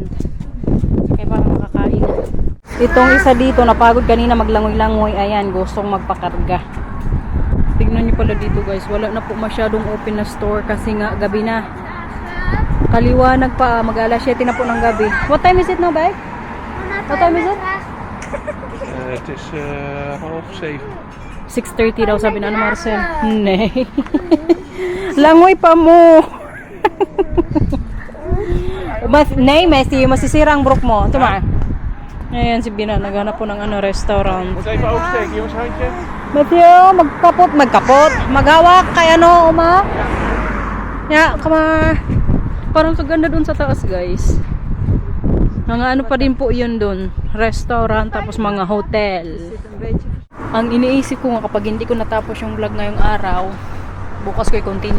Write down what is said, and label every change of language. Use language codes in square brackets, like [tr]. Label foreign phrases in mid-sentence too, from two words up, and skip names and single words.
[tl] Kaya parang makakain. Itong isa dito, napagod kanina maglangoy-langoy. Ayan, gustong magpakarga. Tignan nyo pala dito guys. Wala na po masyadong open na store kasi nga gabi na. Kaliwanag pa. Mag-alas 7 na po ng gabi. [en] What time is it now, Bay? What time is it? [nl] Het is 6:30. [tl] 6:30 daw sabi na ano Marcel. Nay. Langoy pa mo. Nay, Messi, masisira ang brook mo. Tuma. Ayan si Bina, naghanap po ng ano, restaurant. [nl] Moet even oversteken, jongens, handje. [tl] Matthew, magkapot. Maghawak kay ano, Uma. Ya, kama. Parang kaganda dun sa taas, guys. Mga ano pa din po yun dun. Restaurant, tapos mga hotel. Ang iniisip ko nga kapag hindi ko natapos yung vlog ngayong araw, bukas ko i-continue.